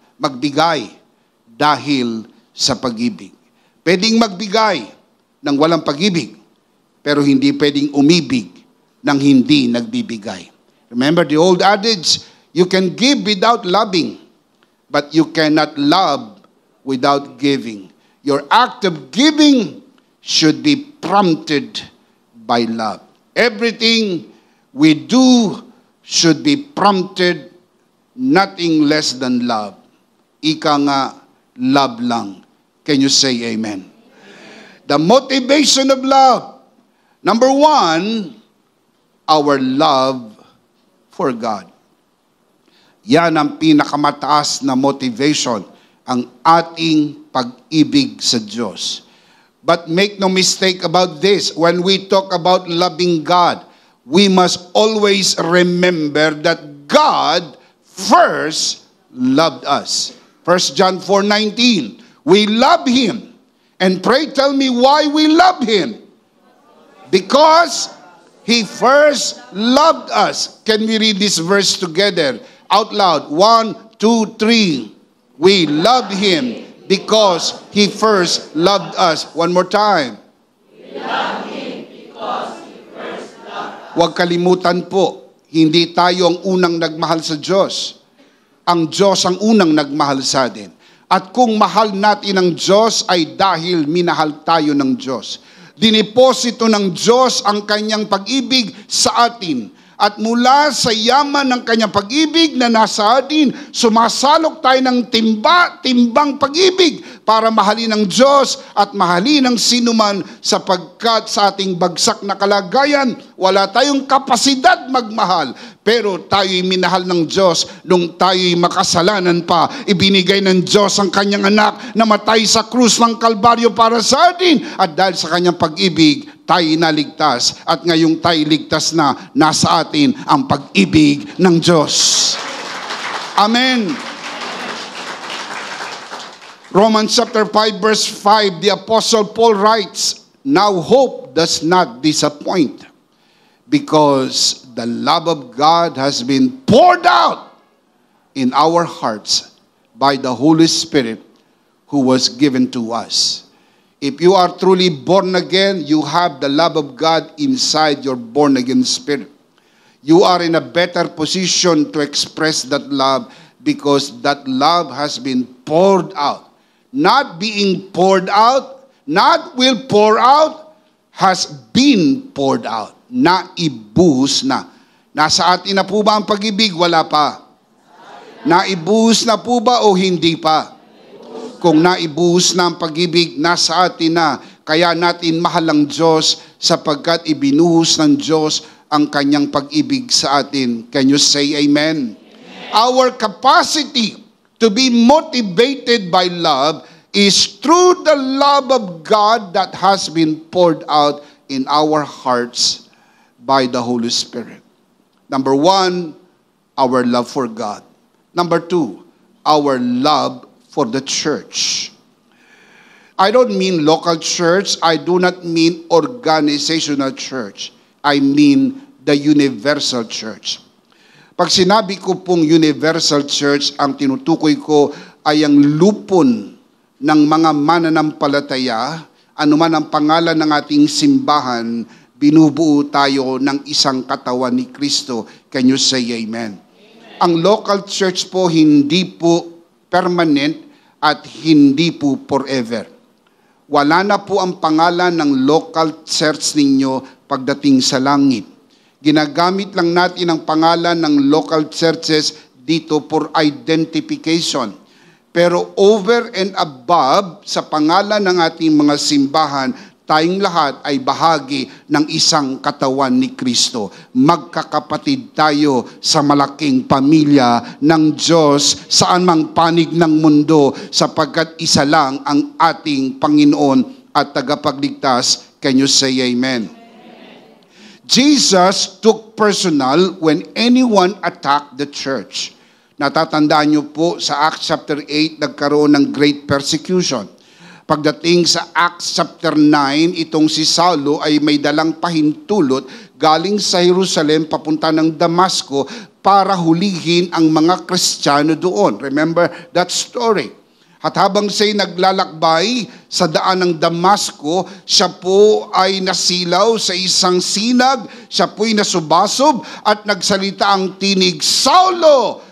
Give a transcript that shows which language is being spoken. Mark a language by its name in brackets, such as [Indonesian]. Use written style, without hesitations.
[Filipino] Magbigay dahil sa pag-ibig. Pwedeng magbigay ng walang pag-ibig, pero hindi pwedeng umibig ng hindi nagbibigay. [English] Remember the old adage, you can give without loving, but you cannot love without giving. Your act of giving should be prompted by love. Everything we do should be prompted nothing less than love. [Filipino] Ika nga, love lang. [English] Can you say amen? The motivation of love. Number one, our love for God. [Filipino] Yan ang pinakamataas na motivation, ang ating pag-ibig sa Diyos. [English] But make no mistake about this, when we talk about loving God, we must always remember that God first loved us. 1 John 4:19, we love Him. And pray tell me why we love Him. Because He first loved us. Can we read this verse together? Out loud. 1, 2, 3. We love Him because He first loved us. One more time. We love Him because He first loved us. [Filipino] Huwag kalimutan po, hindi tayo ang unang nagmahal sa Diyos. Ang Diyos ang unang nagmahal sa atin. At kung mahal natin ang Diyos ay dahil minahal tayo ng Diyos. Diniposito ng Diyos ang kanyang pag-ibig sa atin. At mula sa yaman ng kanyang pag-ibig na nasa atin, sumasalok tayo ng timbang pag-ibig para mahalin ang Diyos at mahalin ang sinuman sapagkat sa ating bagsak na kalagayan, wala tayong kapasidad magmahal. Pero tayo'y minahal ng Diyos nung tayo'y makasalanan pa. Ibinigay ng Diyos ang kanyang anak na matay sa krus ng Kalbaryo para sa atin. At dahil sa kanyang pag-ibig, tayo'y naligtas. At ngayong tayo'y ligtas na, nasa atin ang pag-ibig ng Diyos. Amen. [English] Romans chapter 5 verse 5, the Apostle Paul writes, now hope does not disappoint, because the love of God has been poured out in our hearts by the Holy Spirit who was given to us. If you are truly born again, you have the love of God inside your born again spirit. You are in a better position to express that love because that love has been poured out. Not being poured out, not will pour out, has been poured out. [Filipino] Naibuhos na. Nasa atin na po ba ang pag-ibig? Wala pa. Naibuhos na po ba o hindi pa? Kung naibuhos na ang pag-ibig, nasa atin na. Kaya natin mahal ang Diyos sapagkat ibinuhos ng Diyos ang kanyang pag-ibig sa atin. [English] Can you say amen? Our capacity to be motivated by love is through the love of God that has been poured out in our hearts by the Holy Spirit. Number one, our love for God. Number two, our love for the church. I don't mean local church. I do not mean organizational church. I mean the universal church. [Filipino] Pag sinabi ko pong universal church, ang tinutukoy ko ay ang lupon ng mga mananampalataya, anuman ang pangalan ng ating simbahan, binubuo tayo ng isang katawan ni Kristo. [English] Can you say amen? [Filipino] Ang local church po hindi po permanent at hindi po forever. Wala na po ang pangalan ng local church ninyo pagdating sa langit. Ginagamit lang natin ang pangalan ng local churches dito [English] for identification. [Filipino] Pero [English] over and above [Filipino] sa pangalan ng ating mga simbahan, tayong lahat ay bahagi ng isang katawan ni Kristo. Magkakapatid tayo sa malaking pamilya ng Diyos saan mang panig ng mundo sapagkat isa lang ang ating Panginoon at tagapagligtas. [English] Can you say amen? Jesus took personal when anyone attacked the church. [Filipino] Natatandaan niyo po sa Acts chapter 8, nagkaroon ng [English] great persecution. [Filipino] Pagdating sa Acts chapter 9, itong si Saulo ay may dalang pahintulot galing sa Jerusalem papunta ng Damasco para hulihin ang mga Kristiyano doon. [English] Remember that story? [Filipino] At habang siya'y naglalakbay sa daan ng Damasco, siya po ay nasilaw sa isang sinag, siya po'y nasubasob at nagsalita ang tinig, Saulo!